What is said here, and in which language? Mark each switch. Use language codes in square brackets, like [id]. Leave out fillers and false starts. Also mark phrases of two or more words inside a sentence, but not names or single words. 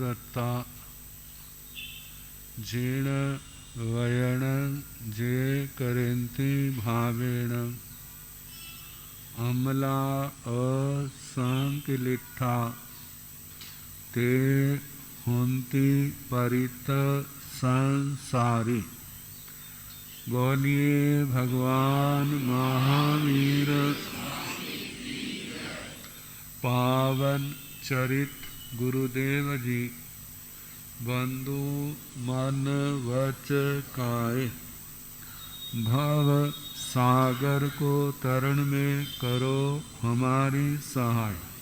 [pra] करता जीर्ण वयण जे करेंति भावेण अमला असंकिलिठा ते हुंति परित संसारी। [hi] बोलिए भगवान महावीर पावन चरित गुरुदेव जी। बंधु मन वच काए भव सागर को तरण में करो हमारी सहाय।